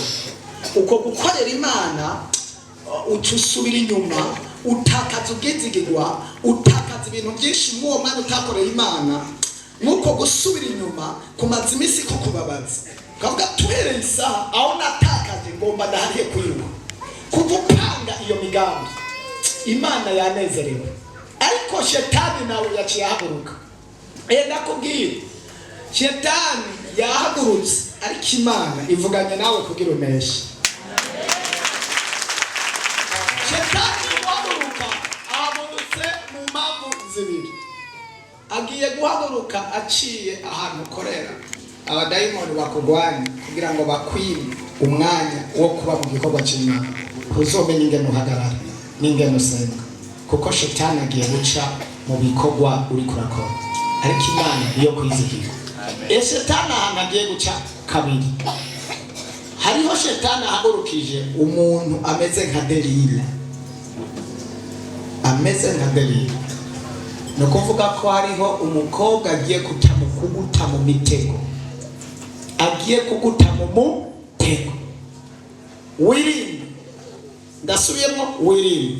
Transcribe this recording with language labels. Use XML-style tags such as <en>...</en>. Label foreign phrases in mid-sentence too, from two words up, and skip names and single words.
<rn>Uko gukorera Imana uca usubira inyuma, utakaza ubwizigirwa, utakaza ibintu byinshi mu uwo mwanya utakoreye Imana. Nuko gusubira inyuma kumaze iminsi kukubabaza, ukavuga tuhereye isaha aho natakaje ngomba ndahariye kwiruka. Kuva upanga iyo migambi Imana yanezerewe, ariko shetani nawe yaciye ahaguruka. Ndakubwira, shetani yahagurutse, ariko Imana ivuganye nawe kugira uneshe. Shetani guhaguruka ahagurutse mu mpamvu zibiri. Agiye guhaguruka aciye ahantu ukorera, abadayimoni bakugwanya kugira ngo bakwime umwanya wo kuba mu gikorwa cy'Imana. Uzomenya ingene uhagarara n'ingene usenga, kuko shetani agiye guca mu bikorwa uri kurakora, ariko Imana iyo kwizigirwa. Shetani ahantu agiye guca kabiri. Hariho shetani ahagurukije umuntu ameze nka Delila. Ameze nka Delila no kuvuga ko hariho umukobwa agiye kuguta mu mitego, agiye kuguta mu mutego. Wirinde, ndasubiyemo wirinde.</rn>